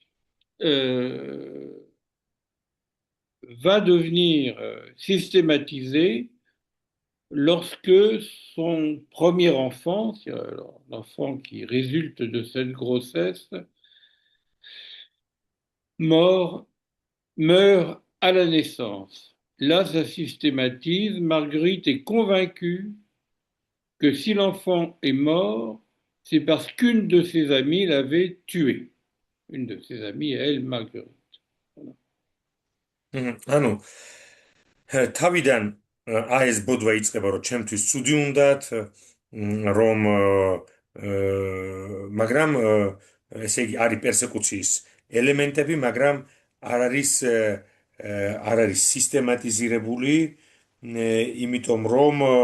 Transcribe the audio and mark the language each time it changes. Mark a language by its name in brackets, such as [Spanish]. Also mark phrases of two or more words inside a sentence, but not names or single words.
[French] va devenir systématisé lorsque son premier enfant, l'enfant qui résulte de cette grossesse, meurt à la naissance. Là, ça systématise. Marguerite est convaincue que si l'enfant est mort, c'est parce qu'une de ses amies l'avait tué. Une de ses amies, elle, Marguerite. Voilà. [Georgian] თავიდან ეს ბოდვა იწყება, რომ ჩემთვის ცუდი უნდათ, რომ მაგრამ ესე იგი არის პერსეკუციის ელემენტები, მაგრამ არ არის არ არის სისტემატიზირებული, იმიტომ რომ